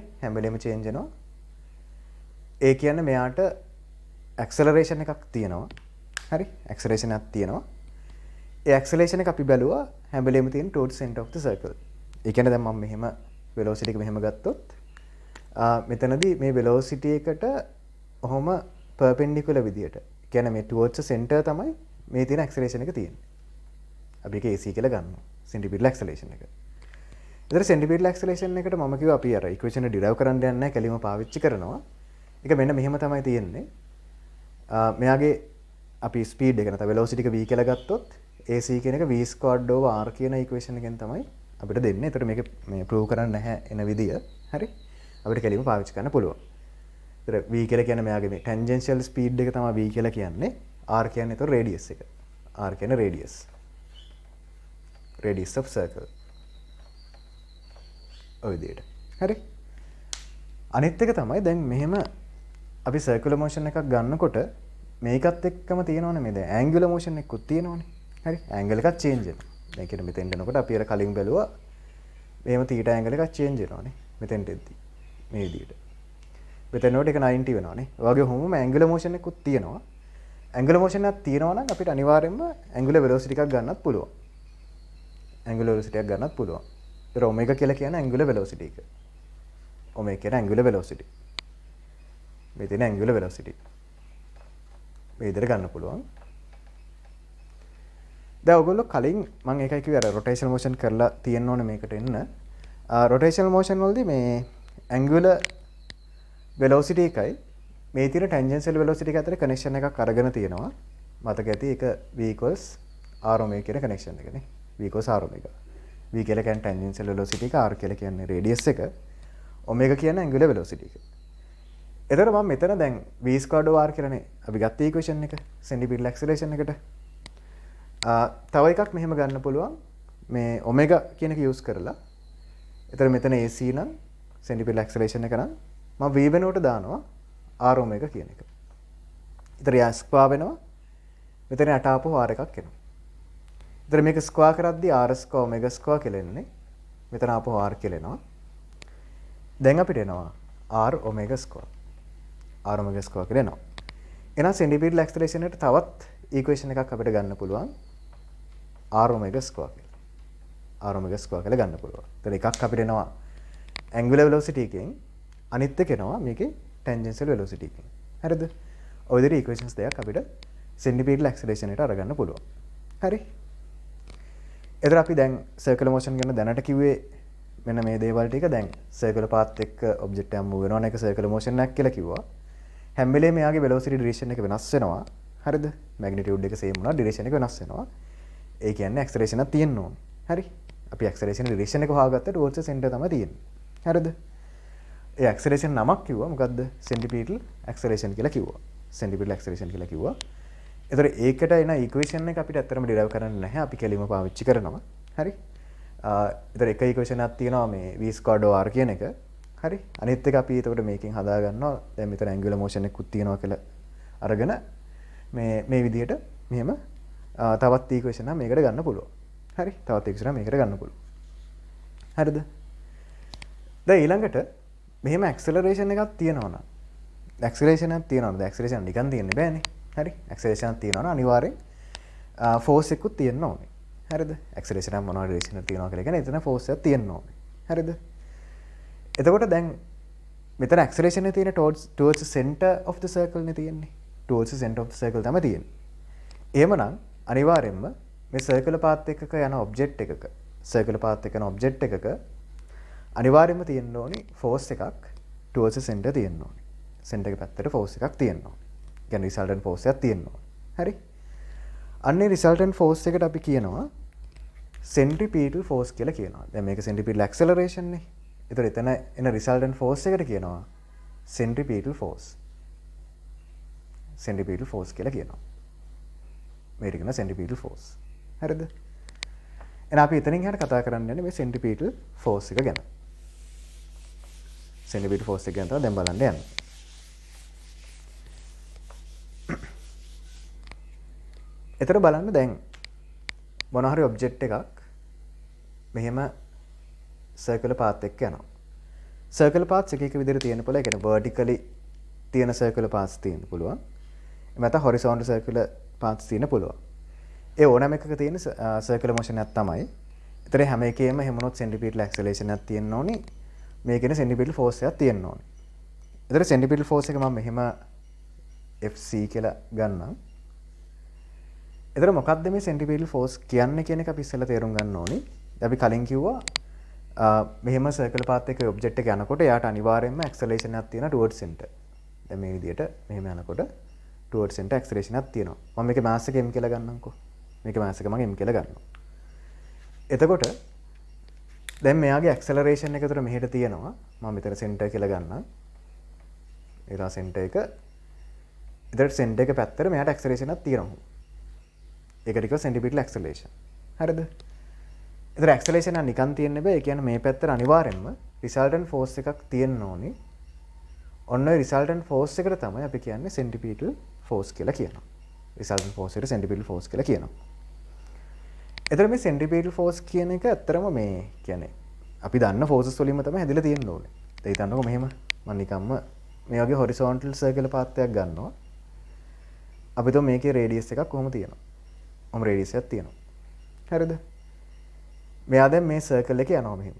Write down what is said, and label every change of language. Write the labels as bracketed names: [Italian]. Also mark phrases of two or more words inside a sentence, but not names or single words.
[Sinhala] හැම වෙලේම change වෙනවා. ඒ කියන්නේ මෙයාට acceleration එකක් තියෙනවා. හරි? acceleration එකක් තියෙනවා. ඒ acceleration එක අපි බැලුවා හැම වෙලේම තියෙන [English] towards center of the circle. [Sinhala] ඒ කියන්නේ දැන් මම මෙහෙම velocity එක මෙහෙම ගත්තොත් මෙතනදී මේ velocity එකට ඔහොම perpendicular විදියට. කියන්නේ මේ [English] towards the center [Sinhala] තමයි මේ තියෙන acceleration එක තියෙන්නේ. අපි ඒක AC කියලා ගන්නවා. [English] centripetal acceleration [Sinhala] එක. ඒතර [English] centripetal acceleration [Sinhala] එකට මම කිව්වා අපි අර equation එක derive කරන්න යන්නේ නැහැ. කෙලින්ම පාවිච්චි කරනවා. ඒක මෙන්න මෙහෙම තමයි තියෙන්නේ. මෙයාගේ අපි ස්පීඩ් එක නැත්නම් velocity එක v කියලා ගත්තොත් AC කියන එක [English] v squared over r [Sinhala] කියන equation එකෙන් තමයි අපිට දෙන්නේ. ඒතර මේක මේ prove කරන්න නැහැ එන විදිය. හරි? අපිට කෙලින්ම පාවිච්චි කරන්න පුළුවන්. ඒතර v කියලා කියන්නේ මෙයාගේ මේ [English] tangential speed [Sinhala] එක තමයි v කියලා කියන්නේ. r කියන්නේ ඒතර radius එක. r කියන්නේ radius. [English] radius of circle. [Sinhala] ඔය විදියට. හරි? අනිත් එක තමයි දැන් මෙහෙම අපි [English] circular motion [Sinhala] එකක් ගන්නකොට මේකත් එක්කම තියෙනවනේ මේ දැන් [English] angular motion [Sinhala] එකකුත් තියෙනවනේ. හරි? angle එකක් change වෙනවා. දැන් කියන මෙතෙන්ට යනකොට අපි අර කලින් බැලුවා මෙහෙම θ angle එකක් change වෙනවානේ. මෙතෙන්ට එද්දි. මේ විදිහට. මෙතනට ඒක 90 වෙනවානේ. ඒ වගේ වුමම [English] angular motion [Sinhala] එකකුත් තියෙනවා. [English] angular motion [Sinhala] එකක් තියෙනවා නම් අපිට අනිවාර්යයෙන්ම [English] angular velocity [Sinhala] එකක් ගන්නත් පුළුවන්. [English] angular velocity [Sinhala] එකක් ගන්නත් පුළුවන්. ඒතර omega කියලා කියන්නේ [English] angular velocity [Sinhala] එක. omega කියන්නේ [English] angular velocity. [Sinhala] මේ තියෙන [English] angular velocity. [Sinhala] මේ විදිහට ගන්න පුළුවන්. දැන් ඔයගොල්ලෝ කලින් මම ඒකයි කිව්වේ අර [English] rotational motion [Sinhala] කරලා තියෙන්න ඕනේ මේකට එන්න. [English] rotational motion [Sinhala] වලදී මේ [English] angular velocity [Sinhala] එකයි මේ තියෙන [English] tangential velocity [Sinhala] එක අතර connection එකක් අරගෙන තියෙනවා. මතක ඇති ඒක [English] v equals r omega [Sinhala] කියන connection එකනේ. [English] v equals r omega. [Sinhala] v කියලා කියන්නේ [English] tangential velocity [Sinhala] එක, r කියලා කියන්නේ radius එක, omega කියන්නේ [English] angular velocity [Sinhala] එක. එතකොට මම මෙතන දැන් [English] v squared over r [Sinhala] කියලානේ අපි ගත්ත equation එක [English] centripetal acceleration [Sinhala] එකට. තව එකක් මෙහෙම ගන්න පුළුවන් මේ omega කියන එක use කරලා. එතකොට මෙතන ac නම් [English] centripetal acceleration [Sinhala] එක නම් මම v වෙනුවට දානවා [English] r omega [Sinhala] කියන එක. ඊතර යා ස්ක්වයර් වෙනවා. මෙතන යට ආපහු r එකක් එනවා. ඊතර මේක ස්ක්වයර් කරද්දී [English] r square omega square [Sinhala] කියලා එන්නේ. මෙතන ආපහු r කියලා එනවා. දැන් අපිට එනවා [English] r omega square. r omega square [Sinhala] කියලා එනවා. එහෙනම් [English] centripetal acceleration [Sinhala] එකට තවත් equation එකක් අපිට ගන්න පුළුවන් [English] r omega square [Sinhala] කියලා. [English] r omega square [Sinhala] කියලා ගන්න පුළුවන්. ඊතර එකක් අපිට එනවා [English] angular velocity [Sinhala] එකෙන්, අනිත් එක එනවා මේකේ [English] tangential velocity [Sinhala] එකෙන්. හරිද? ඔය විදිහට equations දෙකක් අපිට [English] centripetal acceleration [Sinhala] එකට අරගන්න පුළුවන්. හරි? එතන අපි දැන් [English] circular motion [Sinhala] ගැන දැනට කිව්වේ මෙන්න මේ දේවල් ටික. දැන් [English] circular path [Sinhala] එක්ක object එක move වෙනවා නේ, ඒක [English] circular motion [Sinhala] එකක් කියලා කිව්වා. හැම වෙලේම එයාගේ [English] velocity direction [Sinhala] එක වෙනස් වෙනවා. හරිද? magnitude එක same වුණා, direction එක වෙනස් වෙනවා. ඒ කියන්නේ acceleration එකක් තියෙන්න ඕනේ. හරි? අපි [English] acceleration direction [Sinhala] එක හොයාගත්තා [English] towards the center [Sinhala] තමයි තියෙන්නේ. හරිද? ඒ acceleration නමක් කිව්වා මොකද්ද? [English] centripetal acceleration [Sinhala] කියලා කිව්වා. [English] centripetal acceleration [Sinhala] කියලා කිව්වා. ඒතර ඒකට එන equation එක අපිට ඇත්තටම derive කරන්න නැහැ. අපි කෙලින්ම පාවිච්චි කරනවා. හරි? ඒතර එක equation එකක් තියෙනවා මේ [English] v squared over r [Sinhala] කියන එක. හරි? අනිත් එක අපි එතකොට මේකෙන් හදා ගන්නවා. දැන් මෙතන [English] angular motion [Sinhala] එකකුත් තියෙනවා කියලා අරගෙන මේ විදිහට මෙහෙම තවත් equation එකක් මේකට ගන්න පුළුවන්. හරි? තවත් equation එකක් මේකට ගන්න පුළුවන්. හරිද? දැන් ඊළඟට මෙහෙම acceleration එකක් තියෙනවා නම් acceleration එකක් තියෙනවා නම් acceleration නිකන් තියෙන්න බෑනේ. හරි? acceleration එකක් තියෙනවා නම් අනිවාර්යෙන් force එකකුත් තියෙන්න ඕනේ. හරිද? acceleration එක මොනවා direction එකක් තියෙනවා කියලා කියන්නේ එතන force එකක් තියෙන්න ඕනේ. හරිද? එතකොට දැන් මෙතන acceleration එක තියෙන [English] towards the center of the circle [Sinhala] නේ තියෙන්නේ. [English] towards the center of the circle [Sinhala] තමයි තියෙන්නේ. එහෙමනම් අනිවාර්යෙන්ම මේ [English] circular path [Sinhala] එකක යන object එකක [English] circular path [Sinhala] එකක යන object එකක අනිවාර්යයෙන්ම තියෙන්න ඕනේ force එකක් [English] towards the center [Sinhala] තියෙන්න ඕනේ. center එක පැත්තට force එකක් තියෙන්න ඕනේ. කියන්නේ [English] resultant force [Sinhala] එකක් තියෙන්න ඕනේ. හරි? අන්නේ [English] resultant force [Sinhala] එකට අපි කියනවා [English] centripetal force [Sinhala] කියලා කියනවා. දැන් මේක [English] centripetal acceleration [Sinhala] නේ. ඒතර එතන එන [English] resultant force [Sinhala] එකට කියනවා [English] centripetal force. centripetal force [Sinhala] කියලා කියනවා. මේකට කියනවා [English] centripetal force. [Sinhala] හරිද? එහෙනම් අපි එතනින් එහාට කතා කරන්න යන්නේ මේ [English] centripetal force [Sinhala] එක ගැන. [English] centripetal force [Sinhala] එක ගැන තමයි දැන් බලන්න යන්නේ. එතන බලන්න දැන් මොන හරි object එකක් මෙහෙම [English] circular path [Sinhala] එකක යනවා. [English] circular paths [Sinhala] එක එක විදිහට තියෙන්න පුළුවන්. ඒ කියන්නේ vertically තියෙන [English] circular paths [Sinhala] තියෙන්න පුළුවන්. එහෙම නැත්නම් [English] horizontal circular paths [Sinhala] තියෙන්න පුළුවන්. ඒ ඕනෑම එකක තියෙන [English] circular motion [Sinhala] එකක් තමයි. ඒතර හැම එකේම හැමනොත් [English] centripetal acceleration [Sinhala] එකක් තියෙන්න ඕනේ. මේකේන [English] centripetal force [Sinhala] එකක් තියෙන්න ඕනේ. ඒතර [English] centripetal force [Sinhala] එක මම මෙහෙම FC කියලා ගන්නම්. ඒතර මොකක්ද මේ [English] centripetal force [Sinhala] කියන්නේ කියන එක අපි ඉස්සෙල්ලා තේරුම් ගන්න ඕනේ. අපි කලින් කිව්වා මෙහෙම [English] circular path [Sinhala] එකේ object එක යනකොට එයාට අනිවාර්යයෙන්ම acceleration එකක් තියෙනවා [English] towards center. [Sinhala] දැන් මේ විදිහට මෙහෙම යනකොට [English] towards center acceleration [Sinhala] එකක් තියෙනවා. මම මේකේ mass එක m කියලා ගන්නම්කෝ. මේකේ mass එක මම m කියලා ගන්නවා. එතකොට දැන් මෙයාගේ acceleration එක උතර මෙහෙට තියෙනවා. මම මෙතන center කියලා ගන්නම්. ඒලා center එක. ඊට center එක පැත්තට මෙයාට acceleration එකක් තියෙනවා. ඒකට කියව [English] centripetal acceleration. [Sinhala] හරිද? ඒතර acceleration එක නිකන් තියෙන්න බෑ. ඒ කියන්නේ මේ පැත්තට අනිවාර්යෙන්ම [English] resultant force [Sinhala] එකක් තියෙන්න ඕනේ. ඔන්න ඔය [English] resultant force [Sinhala] එකට තමයි අපි කියන්නේ [English] centripetal force [Sinhala] කියලා කියනවා. [English] resultant force [Sinhala] එකට [English] centripetal force [Sinhala] කියලා කියනවා. ඒතර මේ [English] centripetal force [Sinhala] කියන එක ඇත්තරම මේ කියන්නේ අපි දන්න ෆෝසස් වලින්ම තමයි හැදිලා තියෙන්න ඕනේ. ඒ හිතන්නකො මෙහෙම මම නිකම්ම මේ වගේ [English] horizontal circle path [Sinhala] එකක් ගන්නවා. අපි તો මේකේ රේඩියස් එකක් කොහොම තියෙනවා. ඔම් රේඩියස් එකක් තියෙනවා. හරිද? මෙයා දැන් මේ සර්කල් එකේ යනවා මෙහෙම.